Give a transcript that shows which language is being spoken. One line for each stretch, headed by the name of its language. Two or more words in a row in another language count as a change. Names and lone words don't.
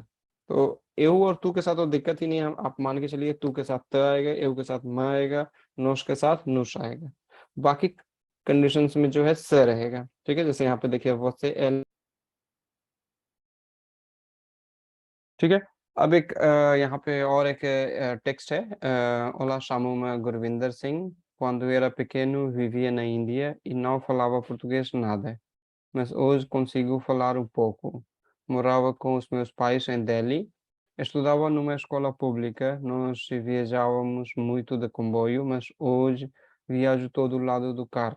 Hindi: तो एहू और तू के साथ तो दिक्कत ही नहीं है, हम आप मान के चलिए तू के साथ त आएगा, एहू के साथ म आएगा, नोश के साथ नुश आएगा। बाकी कंडीशंस में जो है स रहेगा। ठीक है, जैसे यहाँ पे देखिए वो से एल। ठीक है, अब एक यहाँ पे और एक टेक्स्ट है।
Portuguese: Olá, chamo-me Gurvinder Singh. Quando era pequeno vivia na Índia e não falava português nada, mas hoje consigo falar um pouco. Morava com os meus pais em Delhi, estudava numa escola pública, nós viajávamos muito de comboio, mas hoje viajo todo lado do carro.